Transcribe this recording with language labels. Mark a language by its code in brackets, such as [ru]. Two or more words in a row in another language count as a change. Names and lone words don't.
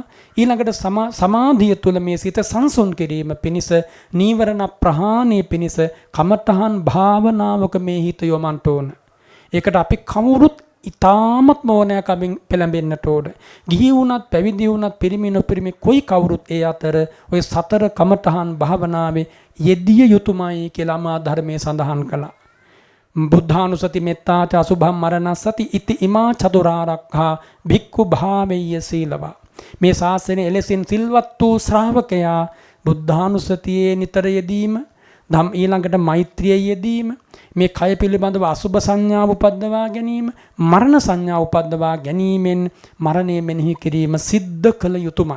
[si] ඊළඟට සමාධිය තුළ මේ සිත සංසුන් කිරීම පිණිස නීවරණ ප්‍රහාණය පිණිස කමඨහන් භාවනාවක මේ හිත යොමන්ට ඕන. ඒකට අපි කවුරුත් ඉතාමත් ඕනෑකමින් පෙළඹෙන්නට ඕන. ගිහි වුණත් පැවිදි වුණත් පිරිමි නොපිරිමි කොයි කවුරුත් ඒ අතර ඔය සතර කමඨහන් භාවනාවේ යෙදිය යුතුයමයි කියලා මා ධර්මයේ සඳහන් කළා. [pi] බුද්ධානුසති මෙත්තාච අසුභම් මරණස්සති ඉති ඉමා චතුරාර්යක්ඛා භික්ඛු භාවෙය්‍ය සීලවා. [si] මේ ශාසනයේ එලෙසින් සිල්වත් වූ ශ්‍රාවකයා බුද්ධානුසතියේ නිතර යෙදීම, ධම් ඊළඟට මෛත්‍රියේ යෙදීම, මේ කය පිළිබඳව අසුභ සංඥාව උපද්දවා ගැනීම, මරණ සංඥාව උපද්දවා ගැනීමෙන් මරණය මෙනෙහි කිරීම සිද්ධ කළ යුතුයමයි.